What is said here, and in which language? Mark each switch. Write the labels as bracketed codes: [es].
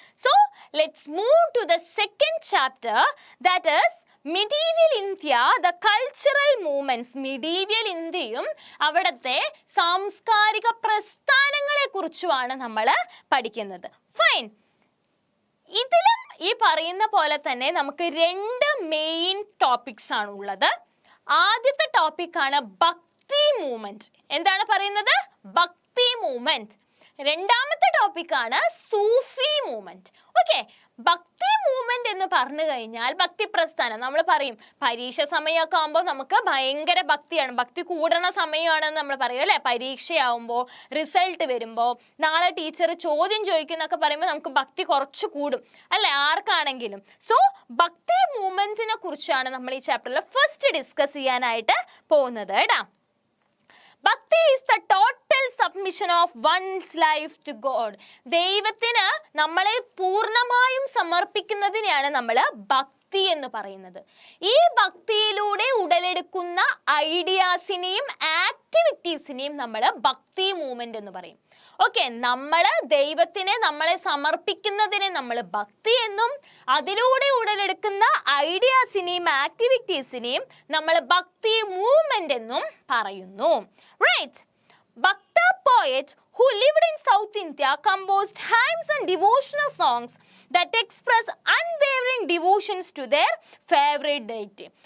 [en] So let's move to the second chapter, that is Medieval India, the cultural movements. [ml] Medieval ഇന്ത്യയും അവിടുത്തെ സാംസ്കാരിക പ്രസ്ഥാനങ്ങളെ കുറിച്ചുമാണ് നമ്മൾ പഠിക്കുന്നത്. ഫൈൻ, ഇതിലും ഈ പറയുന്ന പോലെ തന്നെ നമുക്ക് 2 മെയിൻ ടോപ്പിക്സ് ആണ് ഉള്ളത്. ആദ്യത്തെ ടോപ്പിക്കാണ് ഭക്തി മൂവ്മെന്റ്. എന്താണ് പറയുന്നത്? ഭക്തി മൂവ്മെന്റ്. രണ്ടാമത്തെ ടോപ്പിക്കാണ് സൂഫി മൂവ്മെന്റ്. ഓക്കെ, ഭക്തി മൂവ്മെന്റ് എന്ന് പറഞ്ഞു കഴിഞ്ഞാൽ ഭക്തി പ്രസ്ഥാനം. നമ്മൾ പറയും പരീക്ഷ സമയമൊക്കെ ആകുമ്പോൾ നമുക്ക് ഭയങ്കര ഭക്തിയാണ്, ഭക്തി കൂടണ സമയമാണെന്ന് നമ്മൾ പറയും അല്ലെ. പരീക്ഷയാവുമ്പോൾ, റിസൾട്ട് വരുമ്പോൾ, നാളെ ടീച്ചർ ചോദ്യം ചോദിക്കുന്നൊക്കെ പറയുമ്പോൾ നമുക്ക് ഭക്തി കുറച്ച് കൂടും അല്ലെ, ആർക്കാണെങ്കിലും. സോ ഭക്തി മൂവ്മെന്റിനെ കുറിച്ചാണ് നമ്മൾ ഈ ചാപ്റ്ററിൽ ഫസ്റ്റ് ഡിസ്കസ് ചെയ്യാനായിട്ട് പോകുന്നത് കേട്ടാ. [en] Bhakti is the total submission of one's life to God. [ml] ദൈവത്തിന് നമ്മളെ പൂർണ്ണമായും സമർപ്പിക്കുന്നതിനെയാണ് നമ്മൾ ഭക്തി എന്ന് പറയുന്നത്. ഈ ഭക്തിയിലൂടെ ഉടലെടുക്കുന്ന ഐഡിയാസിനെയും ആക്ടിവിറ്റീസിനെയും നമ്മൾ ഭക്തി മൂവ്മെന്റ് എന്ന് പറയും. ഓക്കെ, നമ്മള് ദൈവത്തിനെ നമ്മളെ സമർപ്പിക്കുന്നതിനെ നമ്മൾ ഭക്തി എന്നും അതിലൂടെ ഉടലെടുക്കുന്ന ഐഡിയാസിനെയും ആക്ടിവിറ്റീസിനെയും നമ്മൾ ഭക്തി മൂവ്മെന്റ് എന്നും പറയുന്നു. [en] Right. Bhakta poet who lived in South India composed hymns and devotional songs that express unwavering devotions to their favorite deity.